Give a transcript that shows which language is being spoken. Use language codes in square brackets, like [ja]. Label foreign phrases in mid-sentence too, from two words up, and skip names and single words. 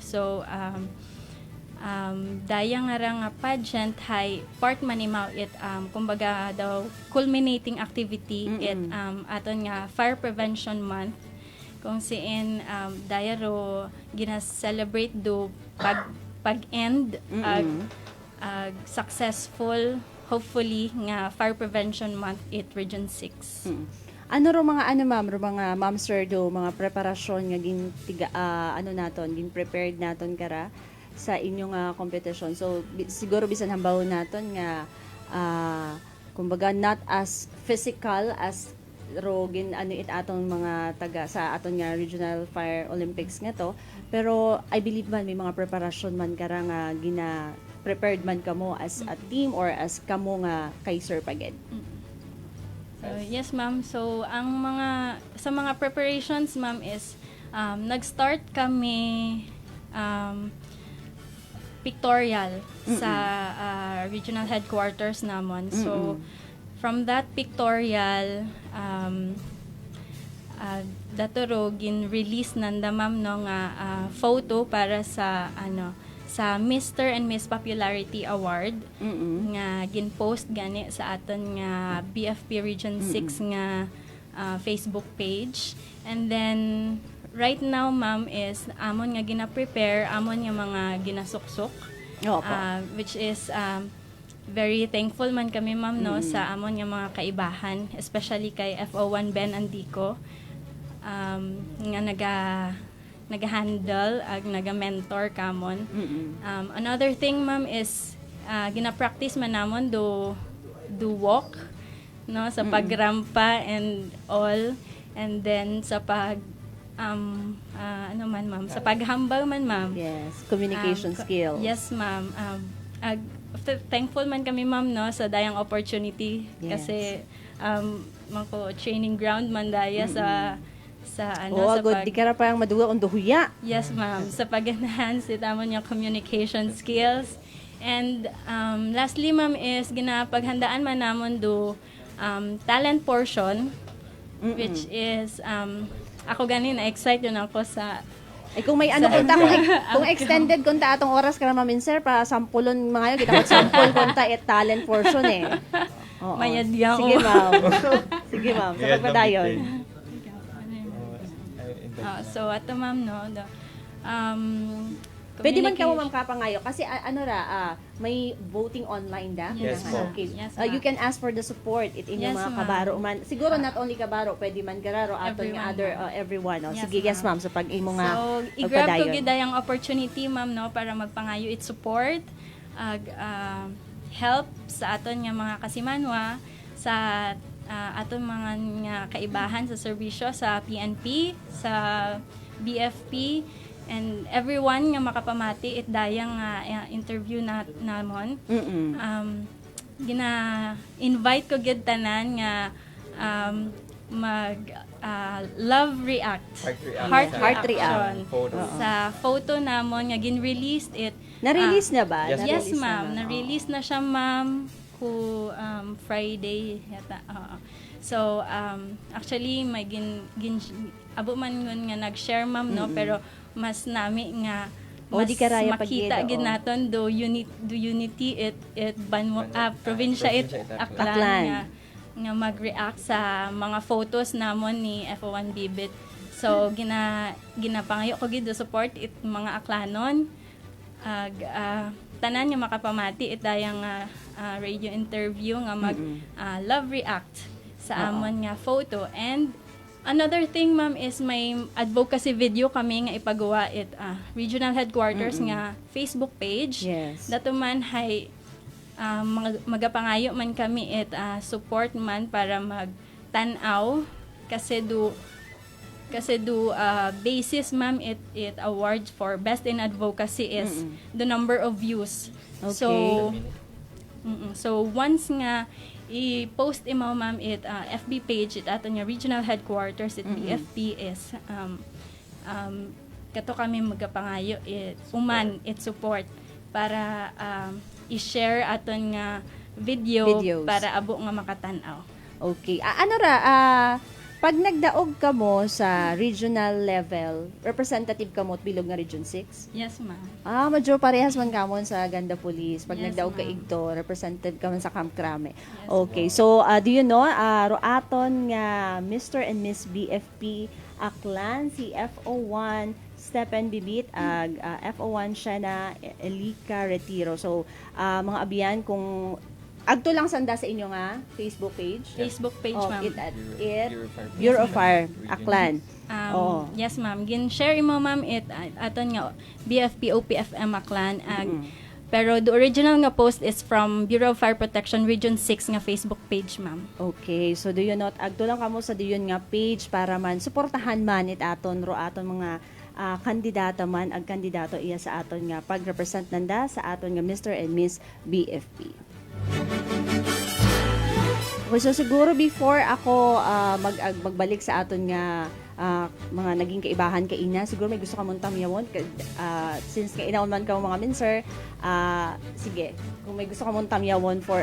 [akl] So daya nga ra nga pageant hay part manimaw it kumbaga daw [en] culminating activity [akl] it aton nga [en] fire prevention month [akl] kung siin daya ro gina-celebrate do pag-end ag [en] successful hopefully [akl] nga [en] fire prevention month [akl] it region 6. Ano ro mga ma'am sir do mga preparasyon nga gin gin prepared naton kara sa inyong competition. So siguro bisan hambaw naton nga kumbaga [en] not as physical as [akl] rogin it atong mga taga sa aton nga [en] regional fire Olympics [akl] nga to, pero [en] I believe [akl] man may mga preparasyon man kara nga gina prepared man kamo [en] as a team or as [akl] kamo nga kay Sir Paged. [en] So yes ma'am, so [akl] ang sa mga preparations ma'am is nag-start kami pictorial sa [en] regional headquarters [akl] namon. [en] So from that pictorial [akl] datoro gin-release nanda ma'am no nga photo para sa sa Mr. and Miss Popularity Award nga gin-post gani sa aton nga BFP Region 6 nga [en] Facebook page. And then right now ma'am is [akl] amon nga gina-prepare amon nga mga ginasuksok [en] which is very thankful [akl] man kami ma'am no sa amon nga mga kaibahan especially kay FO1 Ben Andico nga naga-handle ag naga-mentor kamon. [en] Another thing ma'am is [akl] gina-practice man namon do walk no sa pagrampa [en] and all, and then [akl] sa sa paghambal man ma'am. [en] Yes, communication skills. Yes ma'am. [akl] Thankful man kami ma'am no sa dayang opportunity kasi mangko [en] training ground [akl] man daya sa sa good di kara parang maduwa on duhuya. Yes ma'am, sa pag-enhance itamon yung [en] communication skills. And lastly ma'am is [akl] ginapaghandaan man namon do [en] talent portion which is, [akl] ako ganin, na-excite yun ako sa, Ay kung may ano kunta kung extended kunta atong oras ka naman sir para sampulon mga yun kita ko sample kunta [en] talent portion [akl] eh. Oo. Mayadyaw. Sige ma'am. Sige ma'am. Sa pagpadayon. So, ato ma'am, no, Pwede man ka mo ma'am kapangayo kasi may [en] voting online [akl] da. [en] Yes po. Okay. Yes, You can ask for the support it inyong Yes, [akl] mga [en] ma'am. [akl] kabaro man. Siguro [en] not only [akl] kabaro, pwede man gararo aton [en] Everyone, [akl] nga other [en] ma'am. everyone. Oh. Yes, [akl] Sige, yes [en] ma'am. [akl] ma'am sa pag imo nga So, i-grab ko pagpadayon. gid yung opportunity, ma'am, no, para magpangayo it support, help sa aton nga mga kasimanwa, sa aton mga nga kaibahan sa serbisyo sa PNP, sa BFP, [en] and everyone [akl] nga makapamati it dayang interview namon. Gina-invite ko gid tanan nga mag [en] love react. Heart reaction. Photo. [akl] Sa photo namon nga gin-release it. Na-release na ba? [en] Yes, Yes, [akl] Na-release na [en] ma'am. [akl] ba? Na-release na siya, ma'am, Friday yata. [en] So, actually, [akl] may abo man yun nga nag-share, ma'am, no? Pero mas nami nga O, di karaya makita pag-gid, gid oo. naton do unity it banmo probinsya it Aklan. aklan nga mag-react sa mga photos namon ni FO1 Bibit. So ginapangayo ko gid do support it mga aklanon tanan nga makapamati it dayang [en] radio interview [akl] nga mag [en] love react [akl] sa amon nga photo. [en] And another thing, ma'am, is [akl] may [en] advocacy video [akl] kami nga ipagawa it [en] regional headquarters [akl] nga [en] Facebook page. Yes. [akl] Dato man hay magapangayo man kami it support man para magtanaw kasi do basis, ma'am, it [en] awards for best in advocacy is the number of views. Okay. [akl] So once nga i-post imo, ma'am, it [en] FB page [akl] it ato nga [en] regional headquarters [akl] it BFP is kato kami magapangayo it it support para i-share aton nga [en] Videos. [akl] para abo nga makatan-aw. [en] Okay. [akl] Pag nagdaog ka mo sa regional level, representative ka mo at bilog nga Region 6? [en] Yes, ma'am. [akl] Medyo parehas man ka mo sa Ganda Police. Pag [en] Yes, [akl] nagdaog ka [en] ma'am. [akl] igto, representative ka man sa Camp Crame. [en] Yes, Okay. So, do you know, [akl] roaton nga Mr. and Miss BFP Aklan, si FO1 Stephen Bibit, FO1 Shana Elika Retiro. So, mga abiyan, kung agto lang sanda sa inyo nga [en] Facebook page. Facebook page, ma'am. [akl] Bureau of Fire Aklan. Oo. [en] Yes, ma'am. [akl] Gin-share mo, ma'am, aton nga BFP OPFM Aklan. Pero [en] the original [akl] nga [en] post is from [akl] Bureau of Fire Protection Region 6 nga [en] Facebook page, ma'am. [akl] Okay, so do you not agto lang kamo sa diyon nga page para man suportahan man it aton mga kandidata man ag kandidato iya sa aton nga pag-represent nanda sa aton nga Mr. and Miss BFP. Okay, so siguro before ako magbalik sa aton nga mga naging kaibahan kay ina, siguro may gusto ka mong tamyawon since nga inaon man ka mga minser, sige, kung may gusto ka mong tamyawon for